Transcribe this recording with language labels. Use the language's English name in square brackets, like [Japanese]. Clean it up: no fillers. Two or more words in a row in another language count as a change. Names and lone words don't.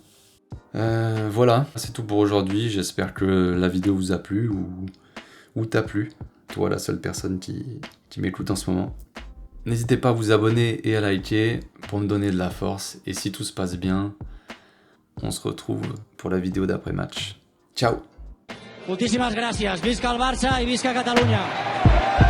[French] Voilà, c'est tout pour aujourd'hui, j'espère que la vidéo vous a plu ou t'a plu, toi la seule personne qui m'écoute en ce moment. N'hésitez pas à vous abonner et à liker pour me donner de la force. Et si tout se passe bien, on se retrouve pour la vidéo d'après-match. Ciao! [Catalan] Moltíssimes gràcies. Visca el Barça i visca Catalunya!